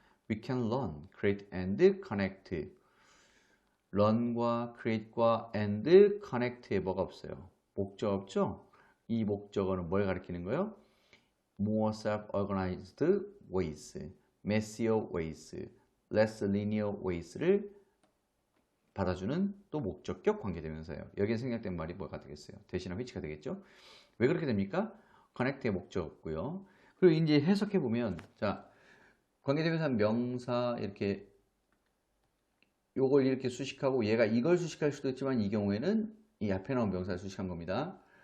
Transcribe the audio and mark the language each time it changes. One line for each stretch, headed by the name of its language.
English: We can learn, create, and connect.
Korean: learn과 create과 and connect에 뭐가 없어요? 목적 없죠? 이 목적어는 뭘 가리키는 거예요?
English: more self-organized ways, messier ways, less linear ways
Korean: 를 받아주는 또 목적격 관계대명사예요. 여기에 생략된 말이 뭐가 되겠어요? 대신한 which가 되겠죠? 왜 그렇게 됩니까? connect의 목적 없고요. 그리고 이제 해석해 보면 자 관계대명사 명사 이렇게 요걸 이렇게 수식하고 얘가 이걸 수식할 수도 있지만 이 경우에는 이 앞에 나온 명사를 수식한 겁니다.